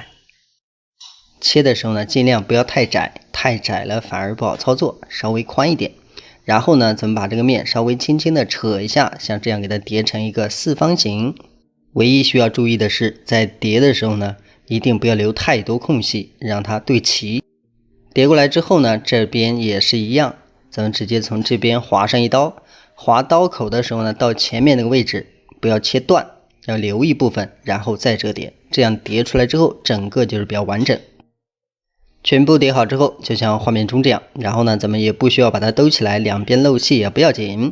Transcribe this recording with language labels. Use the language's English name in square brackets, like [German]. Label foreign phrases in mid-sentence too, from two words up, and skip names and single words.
[Chinese] 切的時候呢，盡量不要太窄，太窄了反而不好操作，稍微寬一點。然後呢，咱們把這個面稍微輕輕的扯一下，像這樣給它疊成一個四方形。唯一需要注意的是，在疊的時候呢，一定不要留太多空隙，讓它对齊。疊過來之後呢，這邊也是一樣，咱們直接從這邊劃上一刀，劃刀口的時候呢，到前面那個位置不要切斷，要留一部分，然後再折疊，這樣疊出來之後，整個就是比較完整。全部疊好之後，就像畫面中這樣，然後呢，咱們也不需要把它兜起來，兩邊漏氣也不要緊。